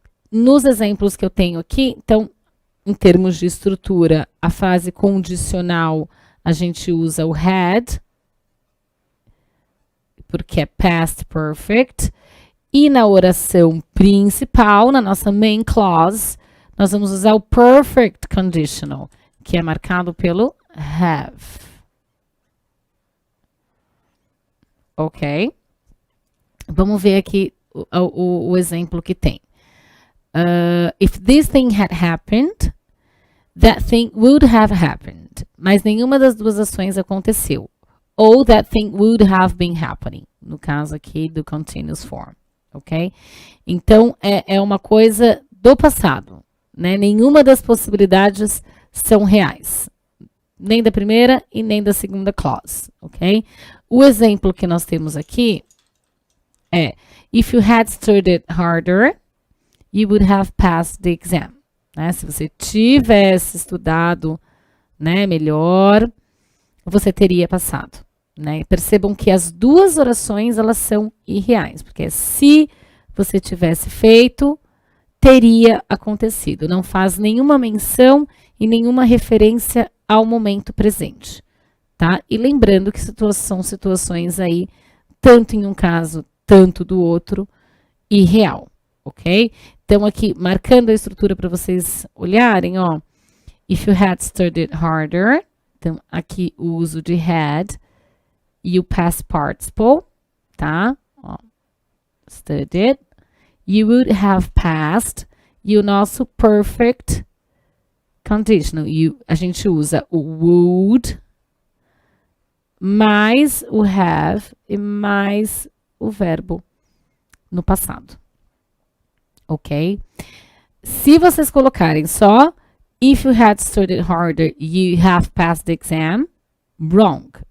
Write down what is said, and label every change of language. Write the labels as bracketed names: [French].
[Portuguese] Nos exemplos que eu tenho aqui, então, em termos de estrutura, a frase condicional, a gente usa o had, porque é past perfect, e na oração principal, na nossa main clause, nós vamos usar o perfect conditional, que é marcado pelo have. Ok? Vamos ver aqui o exemplo que tem. [English] If this thing had happened, that thing would have happened. [Portuguese] Mas nenhuma das duas ações aconteceu. [English] Ou that thing would have been happening. [Portuguese] No caso aqui do continuous form. Ok? Então, é uma coisa do passado, né? Nenhuma das possibilidades são reais. Nem da primeira e nem da segunda clause. Ok? O exemplo que nós temos aqui é, [English] if you had studied harder, you would have passed the exam. [Portuguese] Né? Se você tivesse estudado, né, melhor, você teria passado. Né? Percebam que as duas orações, elas são irreais, porque se você tivesse feito, teria acontecido. Não faz nenhuma menção e nenhuma referência ao momento presente. Tá? E lembrando que são situações aí, tanto em um caso, tanto do outro, irreal, ok? Então, aqui, marcando a estrutura para vocês olharem, ó. [English] If you had studied harder, [Portuguese] então, aqui o uso de had e o past participle, tá? [English] Ó, studied. You would have passed. [Portuguese] E o nosso perfect conditional. A gente usa o would mais o have e mais o verbo no passado. Ok? Se vocês colocarem só [English] if you had studied harder, you have passed the exam, wrong.